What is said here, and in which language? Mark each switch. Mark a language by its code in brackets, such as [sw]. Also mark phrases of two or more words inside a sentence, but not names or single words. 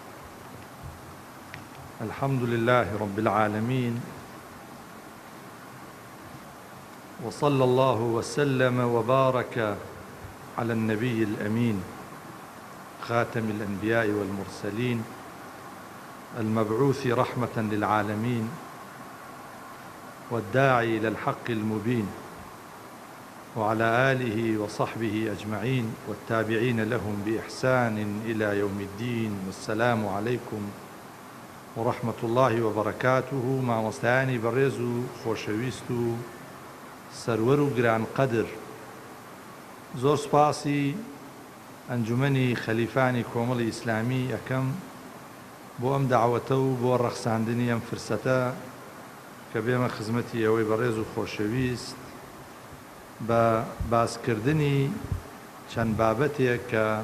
[ar] الحمد لله رب العالمين، وصلى الله وسلم وبارك على النبي الأمين خاتم الأنبياء والمرسلين المبعوث رحمة للعالمين والداعي إلى الحق المبين، وعلى آله وصحبه أجمعين والتابعين لهم بإحسان إلى يوم الدين. والسلام عليكم ورحمة الله وبركاته. [ckb] مامۆستایانی بەڕێز و خۆشەویست و سەروەر و گرانقەدر، زۆر سوپاسی ئەنجومەنی خەلیفانی کۆمەڵی ئیسلامی ئەکەم بۆ ئەم داوەتە و بۆ ڕەخساندنی ئەم فرسەتە کە بێمە خزمەتی ئەوەی بەڕێز و خۆشەویست بە باسکردنی چەند بابەتێک کە